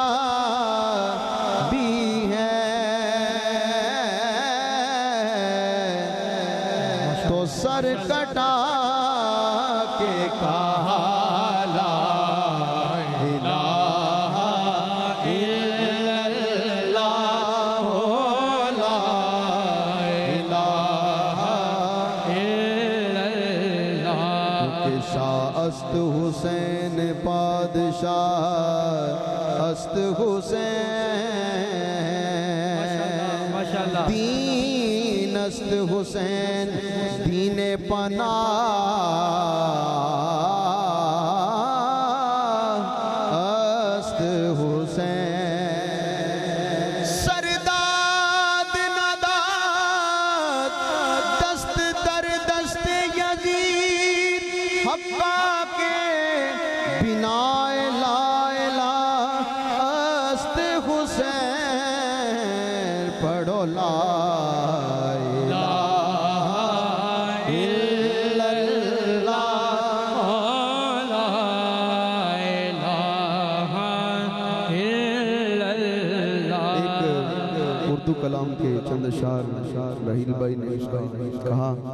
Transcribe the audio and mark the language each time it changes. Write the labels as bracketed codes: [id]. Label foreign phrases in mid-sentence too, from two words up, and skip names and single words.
[ur] بھی ہے تو سر کٹا کے کہا [ar] لا الہ الا اللہ لا الہ الا اللہ [fa] کہ شاہ است حسین پادشاہ است حسین دین است حسین دین پناہ است حسین سرداد نداد دست در دست یزید حقا کے بنا [ar] لا الہ [fa] است [ur] حسین پڑھو لا اردو کلام کے چند اشعار رحیل بھائی نے اس کا کہا